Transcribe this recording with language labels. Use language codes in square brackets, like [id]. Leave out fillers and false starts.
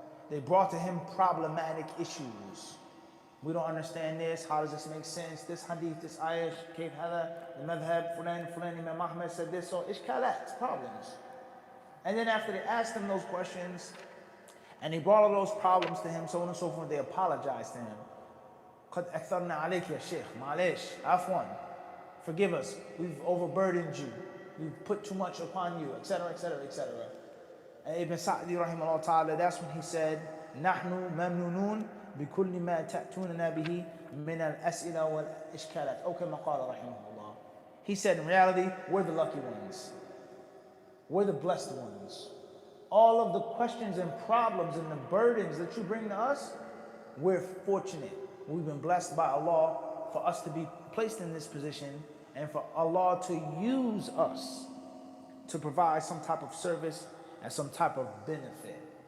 [en] They brought to him problematic issues. We don't understand this. How does this make sense? This hadith, this ayah, [ar] kayf hada, [en] the madhab, fulan, Imam Ahmed said this. So ishkalat, problems. And then after they asked him those questions, and they brought all those problems to him, so on and so forth, they apologized to him. [ar] قَدْ أَكْثَرْنَا عَلَيْكَ يَا شيخ, معلش, afwan. [en] Forgive us, we've overburdened you, we've put too much upon you, etc., etc., etc. [ar] And Ibn Sa'di rahimahullah ta'ala, [en] that's when he said, [ar] نَحْنُ مَمْنُونَ بِكُلِّ مَا تَأْتُونَنَا بِهِ مِنَ الْأَسْئِلَةِ وَالْإِشْكَالَاتِ أو كما قال رحمه الله. [en] He said, in reality, we're the lucky ones. We're the blessed ones. All of the questions and problems and the burdens that you bring to us, we're fortunate. We've been blessed by Allah for us to be placed in this position and for Allah to use us to provide some type of service and some type of benefit.